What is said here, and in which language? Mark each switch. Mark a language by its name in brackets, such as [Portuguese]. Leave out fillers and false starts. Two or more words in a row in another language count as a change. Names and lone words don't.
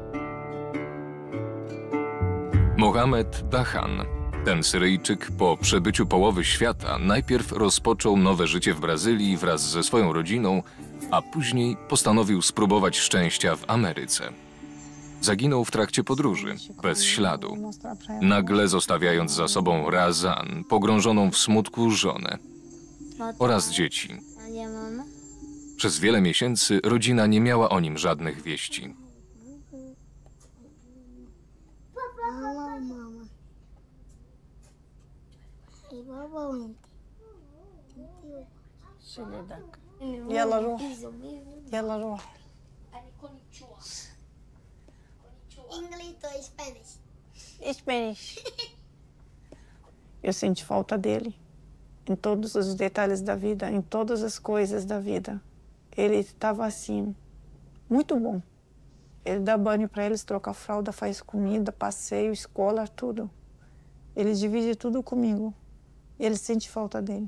[Polish] Mohamed Dahan, ten Syryjczyk po przebyciu połowy świata najpierw rozpoczął nowe życie w Brazylii wraz ze swoją rodziną, a później postanowił spróbować szczęścia w Ameryce. Zaginął w trakcie podróży, bez śladu, nagle zostawiając za sobą Razan, pogrążoną w smutku żonę oraz dzieci. Przez wiele miesięcy rodzina nie miała o nim żadnych wieści. [Arabic] يلا روح يلا روح. [English] English ou Spanish? Spanish. [Portuguese] Eu senti falta dele em todos os detalhes da vida, em todas as coisas da vida. Ele estava assim, muito bom. Ele dá banho para eles, troca fralda, faz comida, passeio, escola, tudo. Ele divide tudo comigo. Ele sente falta dele.